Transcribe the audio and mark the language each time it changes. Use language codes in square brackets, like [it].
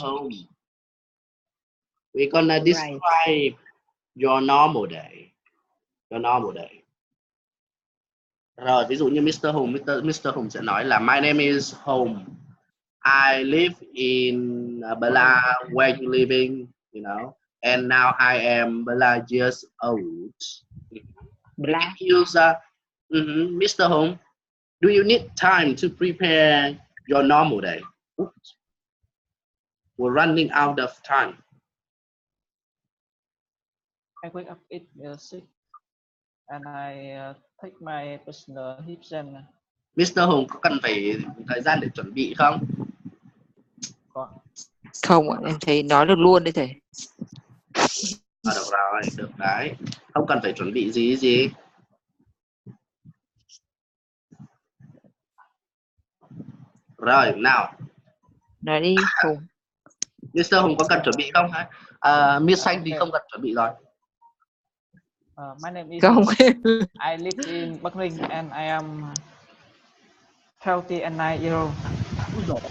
[en] Home, we're gonna describe your normal day. Your normal day. [vi] Rồi, ví dụ như Mr. Home, Mr. Home sẽ nói là [en] my name is [vi] Home. [en] I live in Bala, where you living, you know, and now I am Bala years old. Bla. Use Mr. Home, do you need time to prepare your normal day? Oops. We're running out of time. I wake up at 6 and I take my personal hygiene. Mr. [vi] Hùng có cần phải thời gian để chuẩn bị không? Không ạ, em thấy nói được luôn đấy thầy. Được rồi, được đấy. Không cần phải chuẩn bị gì. Rồi, nào. Nói đi, Hùng. [en] Mr. [vi] Hùng có cần chuẩn bị không? Miss Thanh thì không cần chuẩn bị rồi. [en] My name is [vi] Không. [en] I live in Bắc Ninh and I am 29 years old.